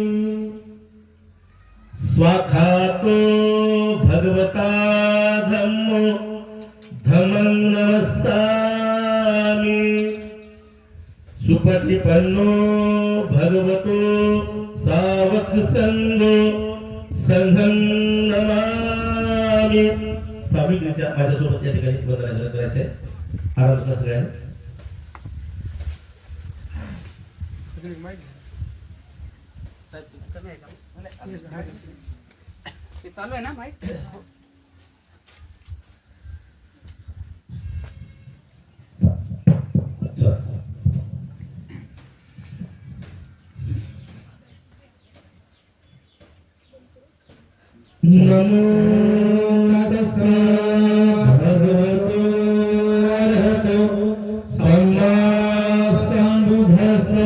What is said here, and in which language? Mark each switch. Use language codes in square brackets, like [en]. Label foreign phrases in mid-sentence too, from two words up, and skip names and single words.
[pi] स्वाखातो भगवता धम्मो धम्मं नमस्सामि. सुपटिपन्नो भगवतो सावक संगो संघं नमामि. [mr] सामूहिकरित्या माझ्यासोबत या ठिकाणी वंदनाचरण करायचे. आरामचा सगळ्यांना. ते चालू आहे ना माईक. चला. [pi] नमो तस्सा भगवतो अरहतो सम्मा संबुद्धस्सा.